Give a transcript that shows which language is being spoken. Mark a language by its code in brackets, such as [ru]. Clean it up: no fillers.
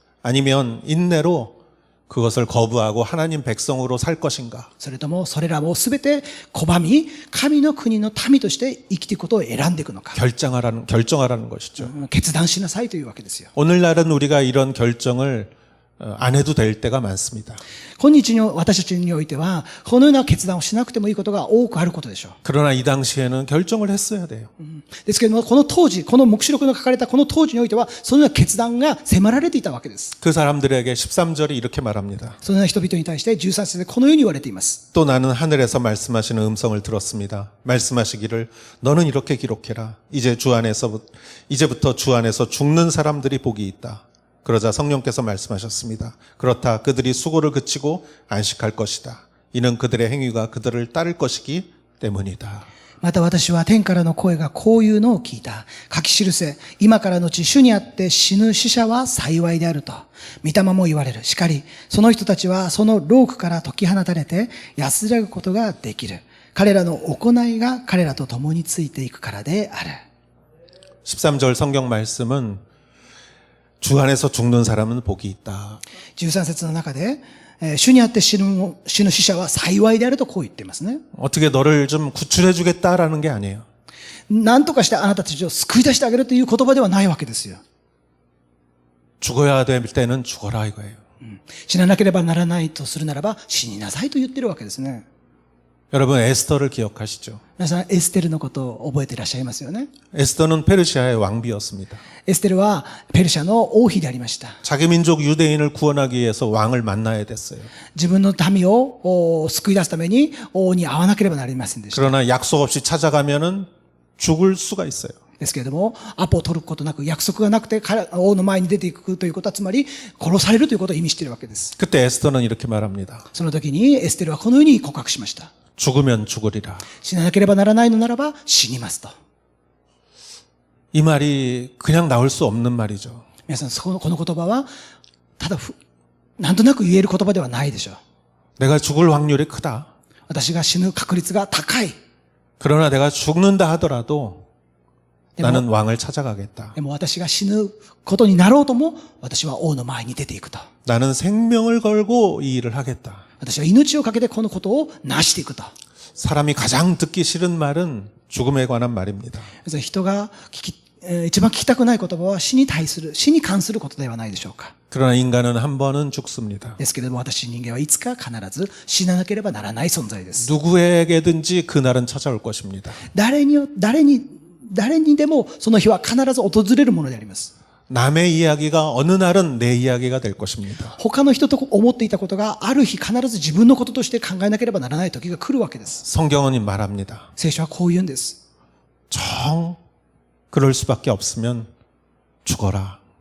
[ko] 아니면 인내로 그것을 거부하고 하나님 백성으로 살 것인가? [ja] それともそれらをすべて拒み神の国の民として生きていくことを選んでいくのか、 [ko] 결정하라는 것이죠. [ja] 決断しなさいというわけですよ。 [ko] 오늘날은 우리가 이런 결정을 안 해도 될 때가 많습니다. [ja] 今日の私たちにおいてはこのような決断をしなくてもいいことが多くあることでしょう。 [ko] 그러나 이 당시에는 결정을 했어야 돼요. [ja] ですけれどもこの当時、この黙示録の書かれたこの当時においてはそのような決断が迫られていたわけです。 [ko] 그 사람들에게 13절이 이렇게 말합니다. [ja] そのような人々に対して13節でこのように言われています。 [ko] 또 나는 하늘에서 말씀하시는 음성을 들었습니다. 말씀하시기를 너는 이렇게 기록해라. 이제부터 주 안에서 죽는 사람들이 복이 있다. 그러자 성령께서 말씀하셨습니다. 그렇다. 그들이 수고를 그치고 안식할 것이다. 이는 그들의 행위가 그들을 따를 것이기 때문이다. [ja] また私は天からの声がこういうのを聞いた。書き記せ、今からのち主にあって死ぬ死者は幸いであると。御霊も言われる。しかり、その人たちはその労苦から解き放たれて安らぐことができる。彼らの行いが彼らと共についていくからである。 [ko] 13절 성경 말씀은 주 안에서 죽는 사람은 복이 있다. [ja] 13節の中で、主にあって死ぬ死者は幸いであるとこう言っていますね。 [ko] 어떻게 너를 좀 구출해 주겠다라는 게 아니에요. [ja] 何とかしてあなたたちを救い出してあげるという言葉ではないわけですよ。 [ko] 죽어야 될 때는 죽어라 이거예요. [ja] 死ななければならないとするならば死になさいと言ってるわけですね。 [ko] 여러분 에스더를 기억하시죠? [ja] 皆さんエステルのことを覚えていらっしゃいますよね。 [ko] 에스더는 페르시아의 왕비였습니다. [ja] エステルはペルシャの王妃でありました。 [ko] 자기 민족 유대인을 구원하기 위해서 왕을 만나야 됐어요. [ja] 自分の民を救い出すために王に会わなければなりませんでした。 [ko] 그러나 약속 없이 찾아가면은 죽을 수가 있어요. [ja] ですけれども、アポを取ることなく、約束がなくて王の前に出ていくということは、つまり殺されるということを意味しているわけです。 [ko] 그때 에스더는 이렇게 말합니다. [ja] その時にエステルはこのように告白しました。 [ko] 죽으면 죽으리라. [ja] 死ななければならないのならば死にますと。 [ko] 이 말이 그냥 나올 수 없는 말이죠. [ja] 皆さん、この言葉は、ただなんとなく言える言葉ではないでしょう。 [ko] 내가 죽을 확률이 크다. [ja] 私が死ぬ確率が高い。 [ko] 그러나 내가 죽는다 하더라도 나는 왕을 찾아가겠다. [ja] でも私が死ぬことになろうとも、私は王の前に出ていくと。 [ko] 나는 생명을 걸고 이 일을 하겠다. [ja] 私は命をかけてこのことを成していくと。 [ko] 사람이 가장 듣기 싫은 말은 죽음에 관한 말입니다. [ja] 人が一番聞きたくない言葉は死に関することではないでしょうか。 [ko] 그러나 인간은 한 번은 죽습니다. [ja] ですけれども、私人間はいつか必ず死ななければならない存在です。 [ko] 누구에게든지 그날은 찾아올 것입니다. [ja] 誰にでもその日は必ず訪れるものであります。 [ko] 남의 이야기가 어느 날은 내 이야기가 될 것입니다. [ja] 他の人と思っていたことがある日必ず自分のこととして考えなければならない時が来るわけです。 [ko] 성경은 말합니다. [ja] 聖書はこう言うんです。 [ko] 정 그럴 수밖에 없으면 죽어라.